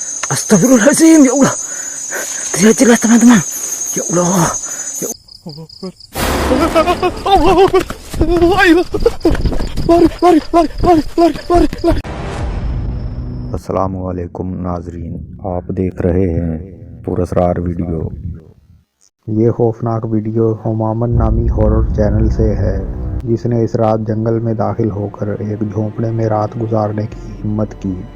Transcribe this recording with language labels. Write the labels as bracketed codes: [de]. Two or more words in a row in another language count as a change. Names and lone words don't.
[ar] أستغفر الله العظيم، يا الله. [id] Tidak jelas teman-teman. [ar] يا الله. يا الله. Lari. [hi] अस्सलामुअलैकुम नाजरीन, आप देख रहे हैं पुरस्कार वीडियो। ये खौफनाक वीडियो हुमामन नामी हॉरर चैनल से है, जिसने इस रात जंगल में दाखिल होकर एक झोंपड़े में रात गुजारने की हिम्मत की।